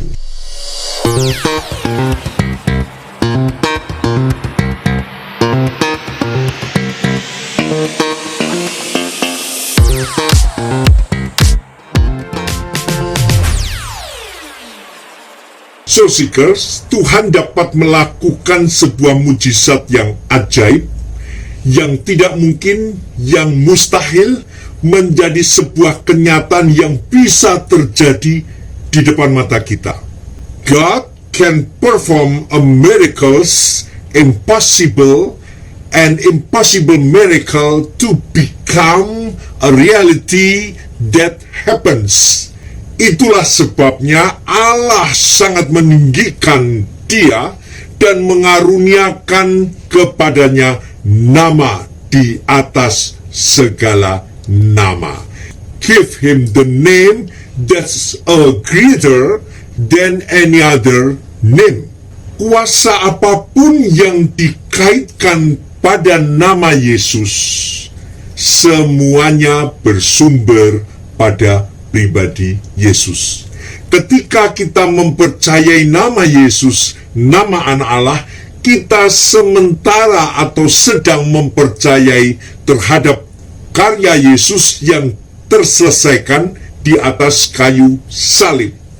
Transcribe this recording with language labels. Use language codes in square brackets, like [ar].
[id] Soul Seekers, Tuhan dapat melakukan sebuah mujizat yang ajaib, yang tidak mungkin, yang mustahil, menjadi sebuah kenyataan yang bisa terjadi di depan mata kita. [en] God can perform a miracles, impossible miracle to become a reality that happens. [id] Itulah sebabnya Allah sangat meninggikan dia dan mengaruniakan kepadanya nama di atas segala nama. [en] Give him the name that's greater than any other name. [id] Kuasa apapun yang dikaitkan pada nama Yesus, semuanya bersumber pada pribadi Yesus. Ketika kita mempercayai nama Yesus, nama anak Allah, kita sementara atau sedang mempercayai terhadap karya Yesus yang terselesaikan di atas kayu salib.